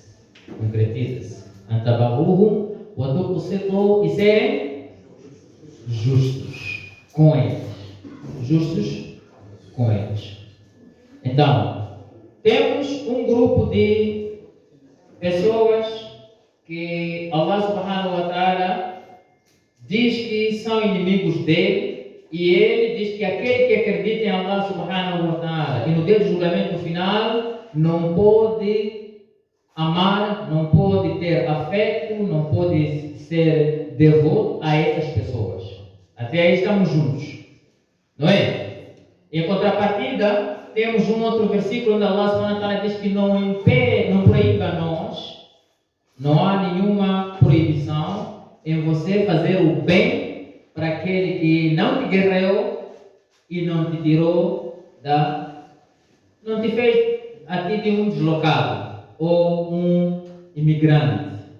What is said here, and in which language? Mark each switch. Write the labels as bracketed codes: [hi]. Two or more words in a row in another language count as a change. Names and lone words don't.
[ar] أن تبروهم وتقسطوا, [pt] e serem justos com eles. Então, temos um grupo de pessoas que Allah [ar] سبحانه وتعالى [pt] diz que são inimigos dele, e ele diz que aquele que acredita em Allah [ar] سبحانه وتعالى [pt] e no dia do julgamento final não pode amar, não pode ter afeto, não pode ser devoto a essas pessoas. Até aí estamos juntos, não é? Em contrapartida, temos um outro versículo onde Allah [ar] سبحانه وتعالى [pt] diz que não proíbe a nós, não há nenhuma proibição em você fazer o bem para aquele que não te guerreou e não te tirou não te fez a ti de um deslocado ou um imigrante.